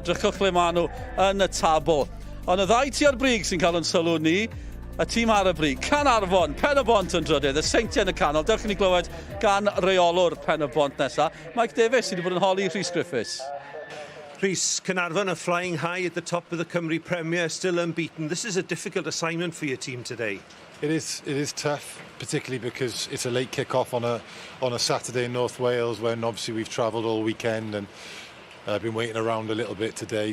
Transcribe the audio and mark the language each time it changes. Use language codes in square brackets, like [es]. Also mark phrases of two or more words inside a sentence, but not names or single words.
[cy] Drychwch le maen nhw yn y tabl. Ond y ddau ti ar brig sy'n cael yn sylw ni. Y tîm ar y brig, Caernarfon, Pen-y-bont yn drydydd, y seintiau yn y canol. Dewch chi ni glywed gan reolwr Pen-y-bont nesaf. Mike Davies sydd wedi bod yn holi Rhys Griffiths. [en] Rhys, Caernarfon are flying high at the top of the Cymru Premier, still unbeaten. This is a difficult assignment for your team today. It is tough, particularly because it's a late kick-off on a Saturday in North Wales when obviously we've travelled all weekend and been waiting around a little bit today.